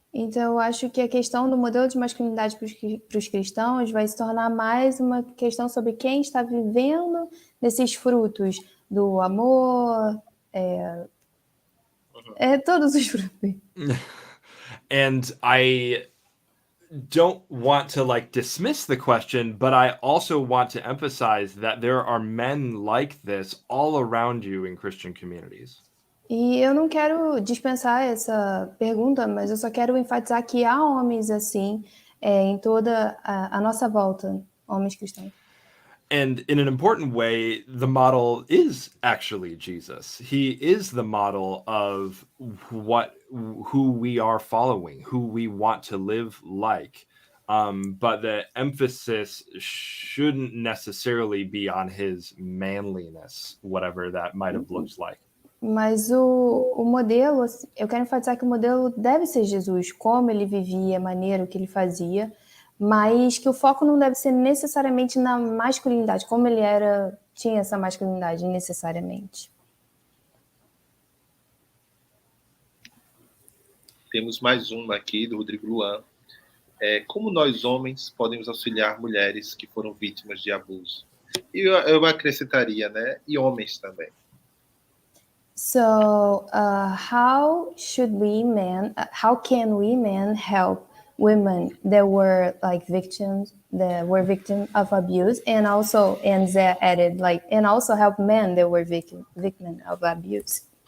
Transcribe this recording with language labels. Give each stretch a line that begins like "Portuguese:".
Portuguese: Então, eu acho que a questão do modelo de masculinidade para os cristãos vai se tornar mais uma questão sobre quem está vivendo desses frutos do amor, todos os frutos.
English: And I don't want to dismiss the question, but I also want to emphasize that there are men like this all around you in Christian communities.
Portuguese: E eu não quero dispensar essa pergunta, mas eu só quero enfatizar que há homens assim em toda a nossa volta, homens cristãos.
English: And in an important way, the model is actually Jesus. He is the model of who we are following, who we want to live like. But the emphasis shouldn't necessarily be on his manliness, whatever that might have looked like.
Portuguese: Mas o modelo, eu quero enfatizar que o modelo deve ser Jesus, como ele vivia, a maneira que ele fazia, mas que o foco não deve ser necessariamente na masculinidade, como ele tinha essa masculinidade necessariamente. Temos mais uma aqui, do Rodrigo Luan. Como nós, homens, podemos auxiliar mulheres que foram vítimas de abuso? E eu acrescentaria, né? E homens também.
English: So, how can we men help women that were victims of abuse, and Zé added and also help men that were victim of abuse?